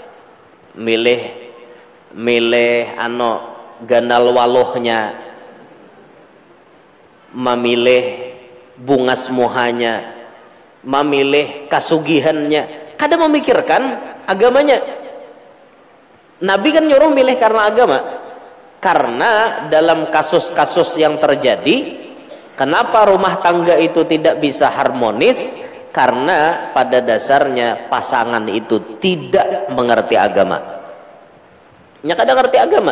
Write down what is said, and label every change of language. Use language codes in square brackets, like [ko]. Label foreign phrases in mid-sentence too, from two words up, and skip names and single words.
[bjn] Milih ganal walohnya, memilih bungas muhanya, memilih kasugihannya, kada memikirkan agamanya. [id] Nabi kan nyuruh milih karena agama. Karena dalam kasus-kasus yang terjadi, kenapa rumah tangga itu tidak bisa harmonis? Karena pada dasarnya pasangan itu tidak mengerti agama. [bjn] Nya kada ngerti agama.